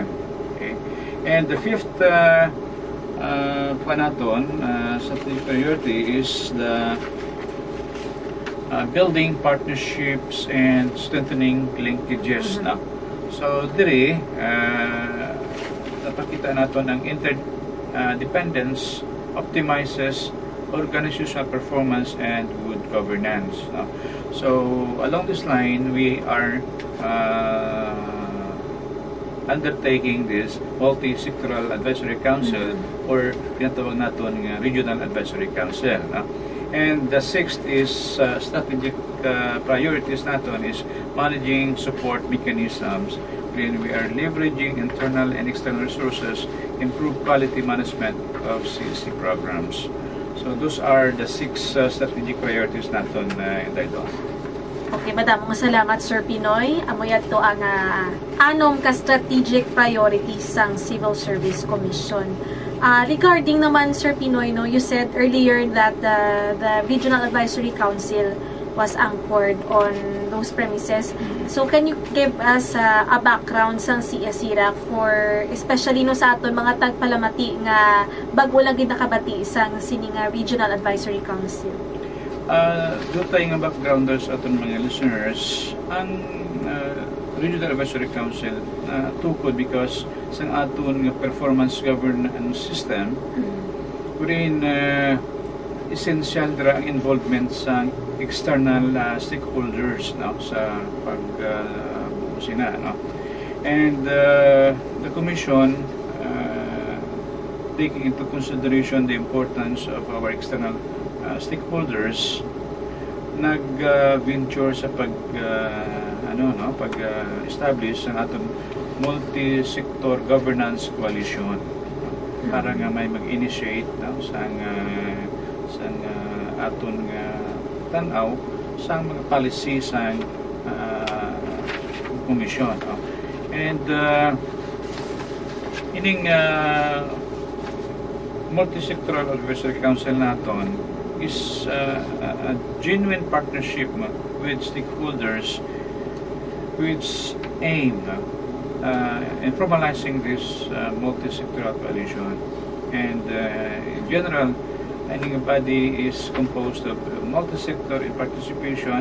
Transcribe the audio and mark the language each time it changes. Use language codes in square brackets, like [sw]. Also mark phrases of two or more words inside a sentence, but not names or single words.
[en] Okay? And the fifth strategic priority is the building partnerships and strengthening linkages, na. So [hil] diri napakita naton ang [en] interdependence optimizes organizational performance and good governance, no? So along this line we are undertaking this multi-sectoral advisory council or [tl] tinatawag natin [en] regional advisory council, no? And the sixth is strategic priorities natin is managing support mechanisms when we are leveraging internal and external resources, improve quality management of CSC programs. So those are the 6 strategic priorities natin entitled. [hil] Okay, madamong salamat Sir Pinoy. Amoy ato ang anom ka [en] strategic priorities [hil] sang Civil Service Commission. Regarding naman Sir Pinoy, no, [en] you said earlier that the Regional Advisory Council was anchored on those premises. So can you give us a background [hil] sang CSIRAC for especially no sa aton mga tagpalamati nga bago lang gid nakabati sang sining Regional Advisory Council? Doon tayo nga backgrounders aton mga listeners, ang Regional Advisory Council tukod because sang aton nga [en] performance governance system wherein essential [hil] dira ang involvement sa [en] external stakeholders, [hil] no, sa pagbuo sina, no? [en] And the Commission taking into consideration the importance of our external stakeholders, [hil] nag-venture sa pag-establish ng atong [en] multi-sector governance coalition. [hil] para nga may mag-initiate sang aton nga tanaw sang mga policy sang komisyon. [en] And ining multi-sectoral advisory council naton is a genuine partnership with stakeholders which aim in formalizing this multi-sectoral coalition. And in general, any body is composed of multi-sector in participation.